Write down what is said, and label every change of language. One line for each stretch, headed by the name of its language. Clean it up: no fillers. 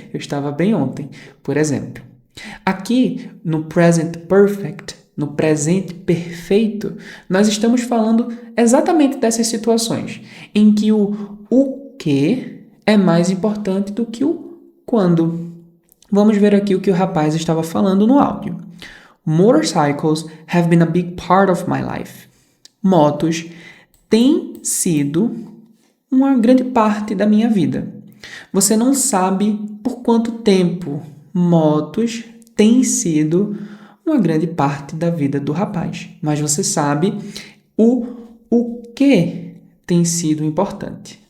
Portuguese: Eu estava bem ontem, por exemplo. Aqui, no present perfect, no presente perfeito, nós estamos falando exatamente dessas situações em que o que é mais importante do que o quando. Vamos ver aqui o que o rapaz estava falando no áudio.
English: Motorcycles have been a big part of my life.
Portuguese: Motos têm sido uma grande parte da minha vida. Você não sabe por quanto tempo motos têm sido uma grande parte da vida do rapaz, mas você sabe o que tem sido importante.